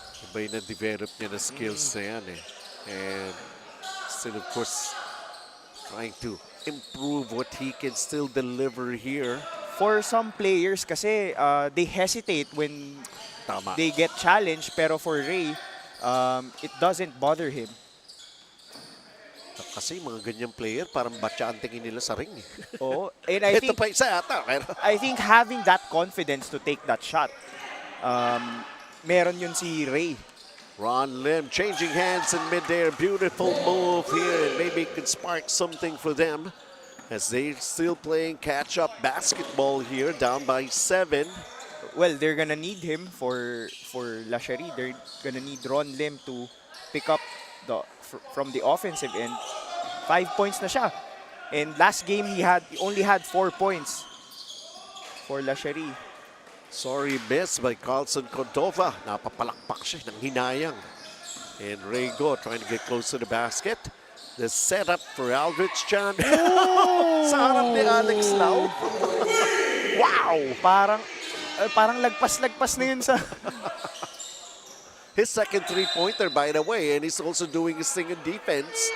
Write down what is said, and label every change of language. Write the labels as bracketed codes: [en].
[tl] Iba yung na-develop niya na skills na yan [en] And still, of course, trying to improve what he can still deliver here. For some players kasi, they hesitate when [tl] Tama. [en] they get challenged. Pero for Ray, it doesn't bother him. [tl] Kasi mga ganyang player, parang batya ang tingin nila sa ring. [en] Oo. And I [tl] Ito pa isa ata. [en] I think having that confidence to take that shot, [tl] meron yun [en] si Ray. Ron Lim changing hands in midair. Beautiful move here. And maybe it could spark something for them as they're still playing catch-up basketball here, down by 7. Well, they're gonna need him for SHERI. They're gonna need Ron Lim to pick up from the offensive end. 5 points [tl] na siya. [en] And last game he only had 4 points for SHERI. Sorry, miss by Carlson Cordova. [tl] Napapalakpak siya ng hinayang. [en] And Rego trying to get close to the basket. The setup for Aldrich Chan. [tl] Sa harap ni [en] Alex Lau. Wow! [tl] Parang lagpas-lagpas na yun sa... [en] His second three-pointer, by the way, and he's also doing his thing in defense.